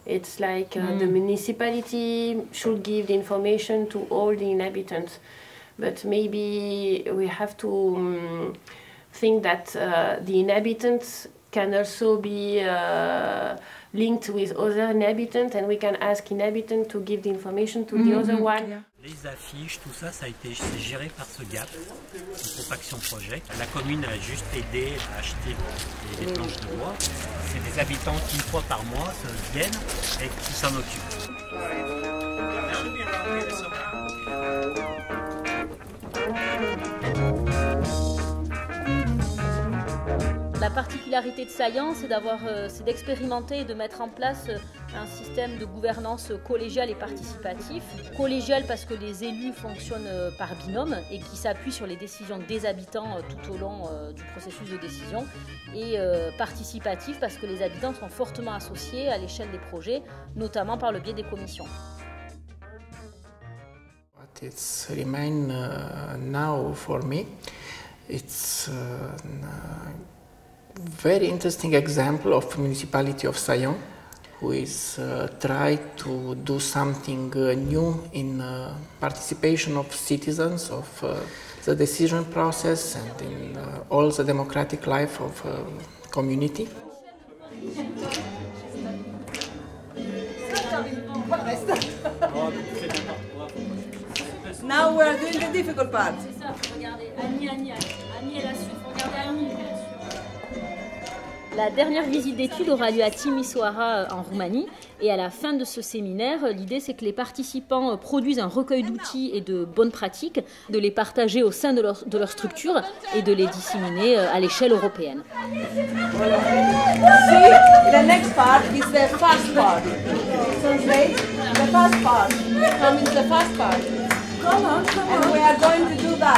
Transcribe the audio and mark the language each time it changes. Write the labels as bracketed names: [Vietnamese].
[English] It's like the municipality should give the information to all the inhabitants. But maybe we have to think that the inhabitants can also be linked with other inhabitants, and we can ask inhabitants to give the information to the other one. [French] Les affiches, tout ça, c'est géré par ce GAP, le Groupe Action Projet. La commune a juste aidé à acheter des planches de bois. C'est des habitants qui, une fois par mois, viennent et qui s'en occupent. La particularité de Saillant, c'est d'expérimenter et de mettre en place un système de gouvernance collégiale et participatif. Collégial parce que les élus fonctionnent par binôme et qui s'appuient sur les décisions des habitants tout au long du processus de décision. Et participatif parce que les habitants sont fortement associés à l'échelle des projets, notamment par le biais des commissions. [English] What it remains now for me, it's very interesting example of municipality of Saillant, who is try to do something new in participation of citizens of the decision process and in all the democratic life of community. Now we are doing the difficult part. [French] C'est ça, regardez, Annie, elle a su, regardez Annie. La dernière visite d'études aura lieu à Timișoara en Roumanie et à la fin de ce séminaire, l'idée c'est que les participants produisent un recueil d'outils et de bonnes pratiques, de les partager au sein de leur structure et de les disséminer à l'échelle européenne. [English] See, the next part is the fast part. Translate the fast part. Come in the fast part. And we are going to do